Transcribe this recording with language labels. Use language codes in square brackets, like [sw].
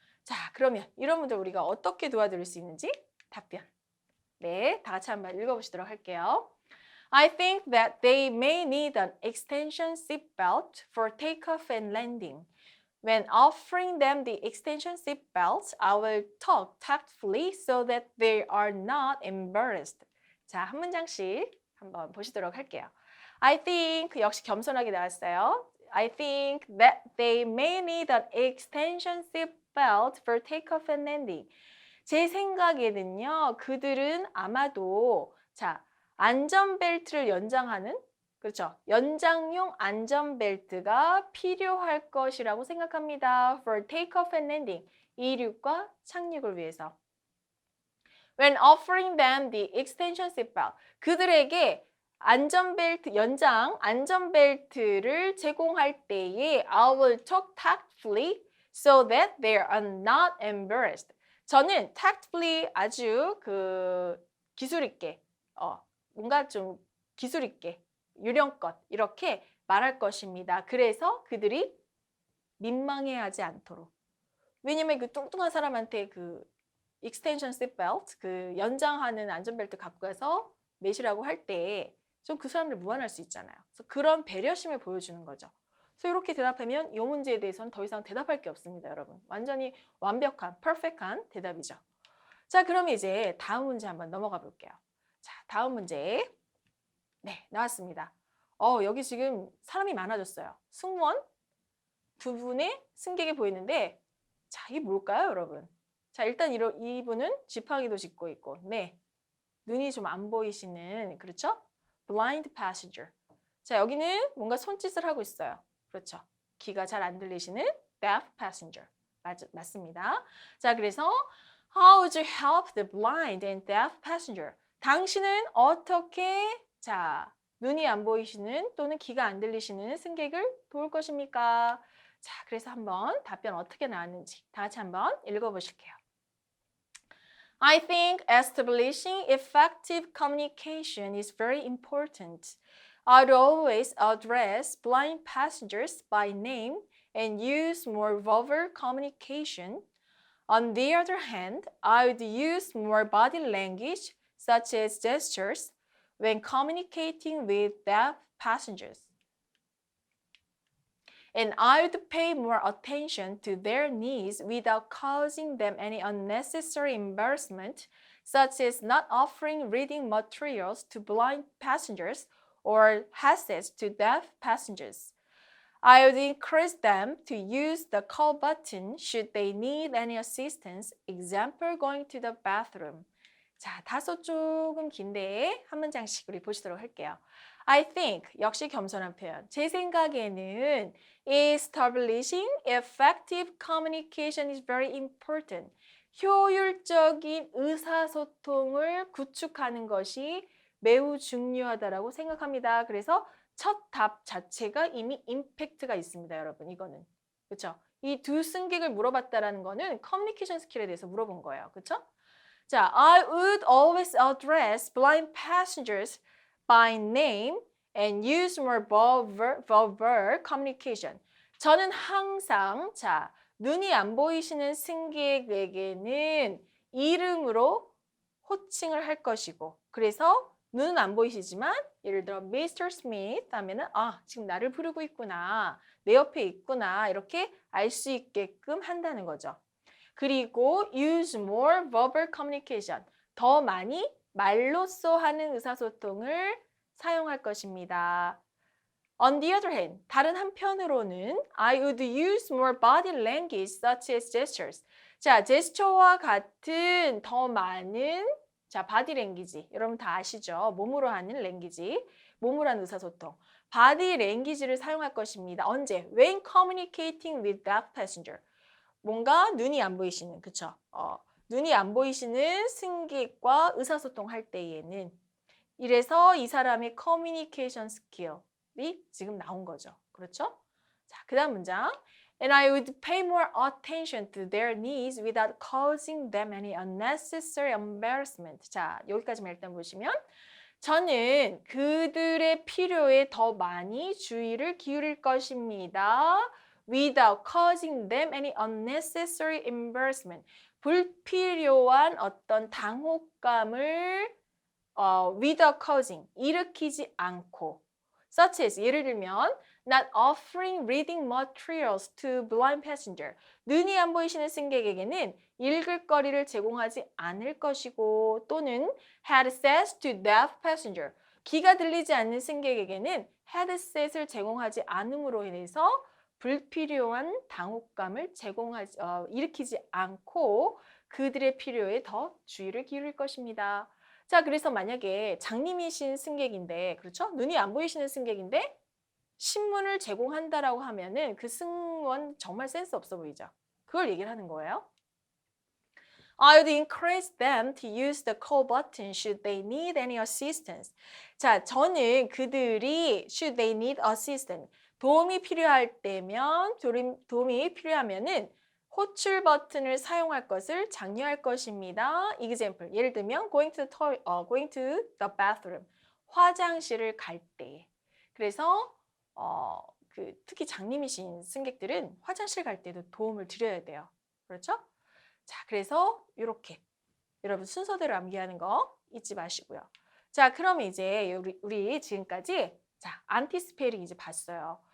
[ko] 자, 그러면 이런 분들 우리가 어떻게 도와드릴 수 있는지 답변. 네, 다 같이 한번 읽어보시도록 할게요. [en] I think that they may need an extension seat belt for takeoff and landing. When offering them the extension seat belts, I will talk tactfully so that they are not embarrassed. [ko] 자, 한 문장씩 한번 보시도록 할게요. [en] I think [ko] 역시 겸손하게 나왔어요. [en] I think that they may need an extension seat belt for takeoff and landing. [ko] 제 생각에는요, 그들은 아마도 자, 안전벨트를 연장하는 그렇죠. 연장용 안전벨트가 필요할 것이라고 생각합니다. [en] For takeoff and landing. [ko] 이륙과 착륙을 위해서. [en] When offering them the extension seatbelt. [ko] 그들에게 안전벨트, 연장 안전벨트를 제공할 때에 [en] I will talk tactfully so that they are not embarrassed. [ko] 저는 tactfully 아주 기술 있게, 뭔가 좀 기술 있게, 요령껏 이렇게 말할 것입니다. 그래서 그들이 민망해하지 않도록. 왜냐면 그 뚱뚱한 사람한테 그 extension seat belt, 그 연장하는 안전벨트 갖고 가서 매시라고 할 때 좀 그 사람을 무안할 수 있잖아요. 그래서 그런 배려심을 보여주는 거죠. 그래서 이렇게 대답하면 이 문제에 대해서는 더 이상 대답할 게 없습니다, 여러분. 완전히 완벽한, 퍼펙트한 대답이죠. 자, 그럼 이제 다음 문제 한번 넘어가 볼게요. 자, 다음 문제. 네, 나왔습니다. 여기 지금 사람이 많아졌어요. 승무원 두 분의 승객이 보이는데, 자, 이게 뭘까요, 여러분? 자, 일단 이분은 지팡이도 짚고 있고, 네, 눈이 좀 안 보이시는, 그렇죠? [en] blind passenger. [ko] 자, 여기는 뭔가 손짓을 하고 있어요. 그렇죠? 귀가 잘 안 들리시는 [en] deaf passenger. [ko] 맞습니다. 자, 그래서 [en] How would you help the blind and deaf passenger? [ko] 당신은 어떻게, 자, 눈이 안 보이시는 또는 귀가 안 들리시는 승객을 도울 것입니까? 자, 그래서 한번 답변 어떻게 나왔는지 다 같이 한번 읽어보실게요. [en] I think establishing effective communication is very important. I'd always address blind passengers by name and use more verbal communication. On the other hand, I would use more body language, such as gestures, when communicating with deaf passengers. And I would pay more attention to their needs without causing them any unnecessary embarrassment, such as not offering reading materials to blind passengers or headsets to deaf passengers. I would encourage them to use the call button should they need any assistance, example going to the bathroom. [ko] 자, 다소 조금 긴데 한 문장씩 우리 보시도록 할게요. [en] I think, [ko] 역시 겸손한 표현. 제 생각에는 [en] establishing effective communication is very important. [ko] 효율적인 의사소통을 구축하는 것이 매우 중요하다고 생각합니다. 그래서 첫 답 자체가 이미 임팩트가 있습니다, 여러분. 이거는. 그렇죠? 이 두 승객을 물어봤다라는 거는 커뮤니케이션 스킬에 대해서 물어본 거예요. 그렇죠? [en] 자, I would always address blind passengers by name and use more verbal communication. [ko] 저는 항상 자, 눈이 안 보이시는 승객에게는 이름으로 호칭을 할 것이고, 그래서 눈은 안 보이시지만 예를 들어 Mr. Smith 하면은 지금 나를 부르고 있구나, 내 옆에 있구나, 이렇게 알 수 있게끔 한다는 거죠. 그리고 [en] use more verbal communication. [ko] 더 많이 말로써 하는 의사소통을 사용할 것입니다. [en] On the other hand, [ko] 다른 한편으로는 [en] I would use more body language such as gestures. [ko] 자, 제스처와 같은 더 많은 자, 바디 랭귀지. 여러분 다 아시죠? 몸으로 하는 랭귀지. 몸으로 하는 의사소통. 바디 랭귀지를 사용할 것입니다. 언제? [en] When communicating with deaf passenger. [ko] 뭔가 눈이 안 보이시는, 그쵸? 눈이 안 보이시는 승객과 의사소통할 때에는 이래서 이 사람의 커뮤니케이션 스킬이 지금 나온 거죠. 그렇죠? 자, 그 다음 문장. And I would pay more attention to their needs without causing them any unnecessary embarrassment. 자, 여기까지만 일단 보시면 저는 그들의 필요에 더 많이 주의를 기울일 것입니다. [en] Without causing them any unnecessary embarrassment. [ko] 불필요한 어떤 당혹감을 [en] without causing, [ko] 일으키지 않고. [en] such as [ko] 예를 들면 [en] not offering reading materials to blind passenger. [ko] 눈이 안 보이시는 승객에게는 읽을 거리를 제공하지 않을 것이고 또는 [en] headsets to deaf passenger. [ko] 귀가 들리지 않는 승객에게는 헤드셋을 제공하지 않음으로 인해서 불필요한 당혹감을 일으키지 않고 그들의 필요에 더 주의를 기울일 것입니다. 자, 그래서 만약에 장님이신 승객인데, 그렇죠? 눈이 안 보이시는 승객인데 신문을 제공한다라고 하면은 그 승무원 정말 센스 없어 보이죠? 그걸 얘기를 하는 거예요. [en] I would encourage them to use the call button should they need any assistance. [ko] 자, 저는 그들이 [en] should they need assistance. [ko] 도움이 필요할 때면, 도움이 필요하면은 호출 버튼을 사용할 것을 장려할 것입니다. [en] example. [ko] 예를 들면 [en] going to the bathroom. [ko] 화장실을 갈 때. 그래서 특히 장님이신 승객들은 화장실 갈 때도 도움을 드려야 돼요. 그렇죠? 자, 그래서 이렇게 여러분 순서대로 암기하는 거 잊지 마시고요. 자, 그럼 이제 우리 지금까지 자, anticipating 이제 봤어요.